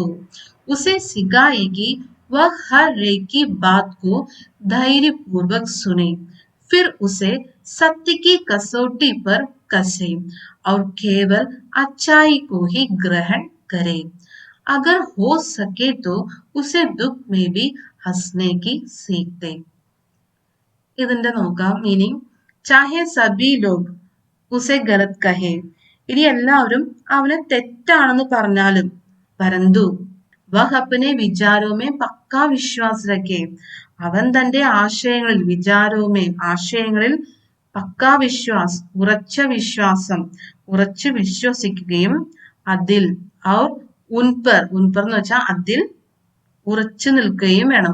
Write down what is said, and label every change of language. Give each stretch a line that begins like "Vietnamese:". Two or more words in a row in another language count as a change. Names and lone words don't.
Hindi: उसे सिखाएगी वह हर एक की बात को धैर्य पूर्वक सुने, फिर उसे सत्य की कसौटी पर कसे और केवल अच्छाई को ही ग्रहण करे. अगर हो सके तो उसे दुख में भी हंसने की सीख दे.
Malayalam: ഇതിന്റെ നോക്കാം മീനിങ്.
Hindi: चाहे सभी लोग उसे गलत कहे,
Malayalam: ഇനി എല്ലാവരും അവനെ തെറ്റാണെന്ന് പറഞ്ഞാലും,
Hindi: परंतु वह अपने विचारों में पक्का विश्वास रखे.
Malayalam: അവൻ തന്റെ ആശയങ്ങളിൽ, വിചാരോമേ ആശയങ്ങളിൽ,
Hindi: पक्का विश्वास
Malayalam: ഉറച്ച വിശ്വാസം, ഉറച്ചു വിശ്വസിക്കുകയും, അതിൽ
Hindi: और उनपर,
Malayalam: ഉൻപർ എന്ന് വെച്ചാൽ അതിൽ ഉറച്ചു നിൽക്കുകയും വേണം.